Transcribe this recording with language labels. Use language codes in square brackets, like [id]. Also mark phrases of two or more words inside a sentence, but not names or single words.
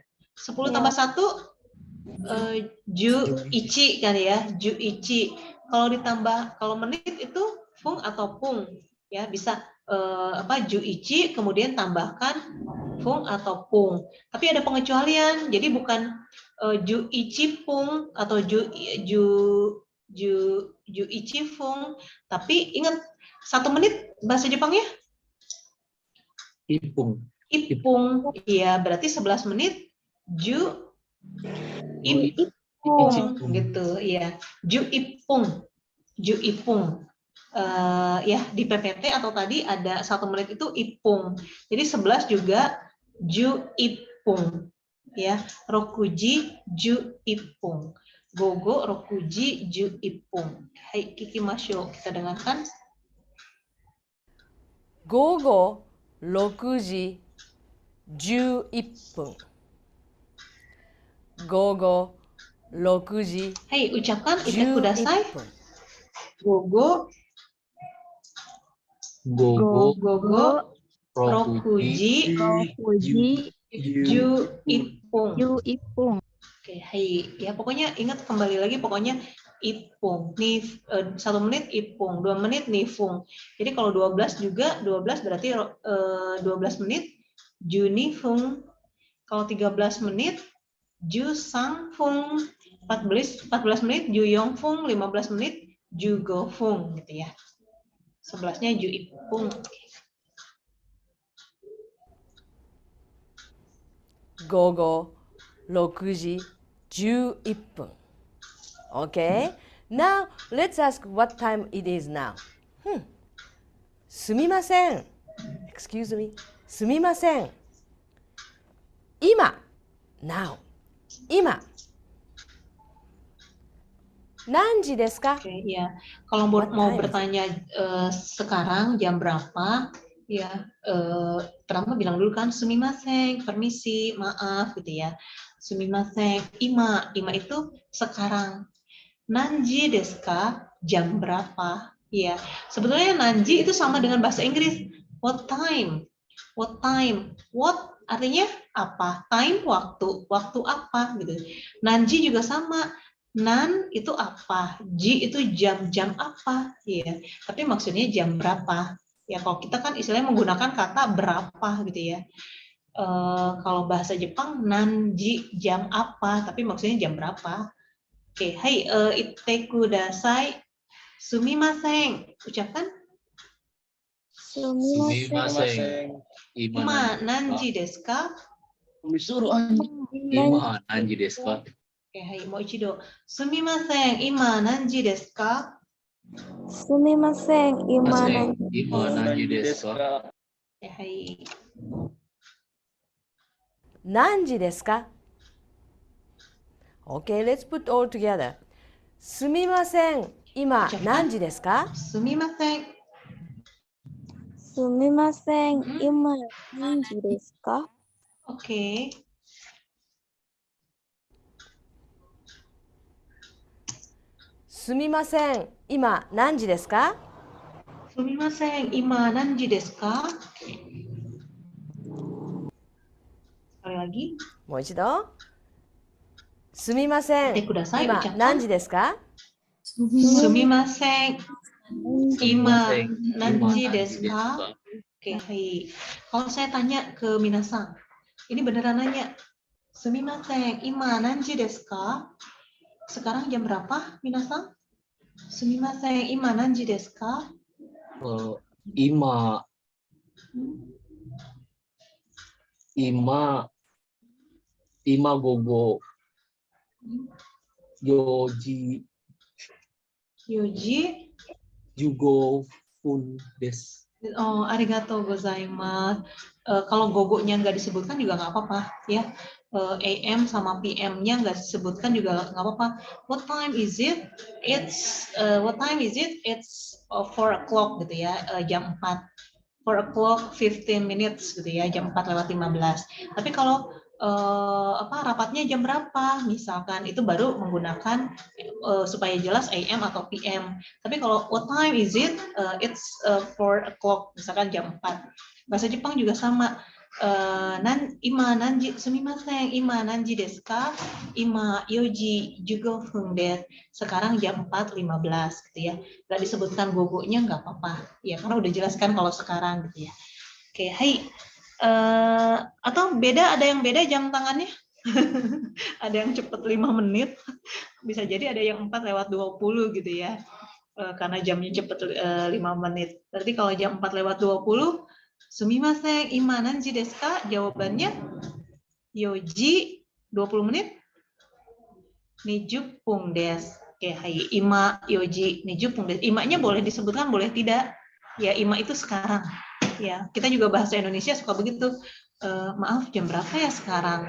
[id] 10 tambah 1 juichi kan ya, juichi. Kalau menit itu fung atau pung ya, bisa juichi kemudian tambahkan fung atau pung. Tapi ada pengecualian. Jadi bukan [ja] 十一 分 [id] atau [ja] 十一 分, [id] tapi ingat 1 menit bahasa Jepangnya [ja] Ipung. ipung. [id] Iya, berarti 11 menit ipung gitu ya. [ja] Juipung. [id] Ya di PPT atau tadi ada 1 menit itu ipung. Jadi 11 juga juipung. Ya, [ja] 六時 十一分. 午後 六時 十一分。 はい 聞きましょう, [id] kita dengarkan. [ja] 午後6時11分。午後6時 [id] Hai, ucapkan [ja] 言って ください. 11分。 Gogo Gogo. 六時 十一分. Ipung. [id] Oke, hai. Ya pokoknya ingat kembali lagi pokoknya ipung. 1 menit ipung, 2 menit nifung. Jadi kalau 12 juga 12 berarti 12 menit junifung. Kalau 13 menit jusangfung. 14 menit juyongfung, 15 menit jugofung gitu ya. 11-nya juipung. [ja] 午後6時11 分。Okay? [en] Now, let's ask what time it is now. [ja] すみません。 [en] Excuse me. [ja] すみません。 Ima. Now. 今。 何時 です か? [id] Oke, ya. Kalau [en] What [id] mau [en] time? [id] bertanya sekarang jam berapa, ya pertama bilang dulu kan sumimasen, permisi, maaf gitu ya. [ja] すみません、 今、 今 [id] itu sekarang. [ja] 何時 です か, [id] jam berapa? Ya, sebetulnya nanji itu sama dengan bahasa Inggris. [en] What time? What time? What [id] artinya apa? Time waktu, waktu apa gitu. Nanji juga sama. Nan itu apa? Ji itu jam-jam apa? Ya. Tapi maksudnya jam berapa? Ya kalau kita kan istilahnya menggunakan kata berapa gitu ya. Kalau bahasa Jepang nanji jam apa? Tapi maksudnya jam berapa? Oke, hai, [ja] 言って ください。 すみません. Ucapkan. Sumimasen. 今 何時 です か? 今 何時 です か? [id] Oke, [ja] はい、 もう 一度. すみません、 今 何時 です か? Sumimasen, 今 何時 です か? [id] Oke, hai. [ja] 何時 です か? [en] Okay, let's put all together. [ja] Sumimasen. 今 何時 です か? Sumimasen. すみません、 今 何時 です か? [id] Oke. [ja] Sumimasen. 今 何時 です か? すみません、 今 何時 です か? [id] Sekali lagi. [ja] もう一度。すみません。言ってください。今お茶何時ですか？すみません、 今 何時 Ima です か? [id] Oke, hai. Kalau saya tanya ke Minasang, ini beneran nanya. [ja] すみません、 今 何時 です か? [id] Sekarang jam berapa, Minasang? [ja] すみません、 今 何時 です か? 今 午後 四時 Yoji. 十五 分 です. Oh、 ありがとう ございます. [id] Kalau gogonya nggak disebutkan juga nggak apa-apa, ya. AM sama PM-nya nggak disebutkan juga nggak apa-apa. [en] What time is it? What time is it? It's 4 o'clock [id] gitu ya, jam 4. [en] 4 o'clock 15 minutes [id] gitu ya, jam 4:15. Tapi kalau rapatnya jam berapa misalkan, itu baru menggunakan supaya jelas AM atau PM. Tapi kalau [en] what time is it, it's 4 o'clock [id] misalkan jam 4. Bahasa Jepang juga sama. [ja] 今 何時 すみません、 今 何時 です か? 今 四時 十五 分 です. [id] Sekarang jam 4:15 gitu ya. Nggak disebutkan gogonya nggak apa-apa ya, karena udah jelaskan kalau sekarang gitu ya. Oke, hai. Atau beda, ada yang beda jam tangannya? Ada yang cepat 5 menit, bisa jadi ada yang 4:20 gitu ya, karena jamnya cepat 5 menit. Berarti kalau jam 4:20, [ja] すみません、 今 何時 です か? [id] Jawabannya yoji 20 menit, [ja] 20 分です. [id] Oke, hai, [ja] 今 四時 20 分です. [id] Imanya boleh disebutkan, boleh tidak. Ya, ima itu sekarang. Ya, kita juga bahasa Indonesia suka begitu. Maaf, jam berapa ya sekarang?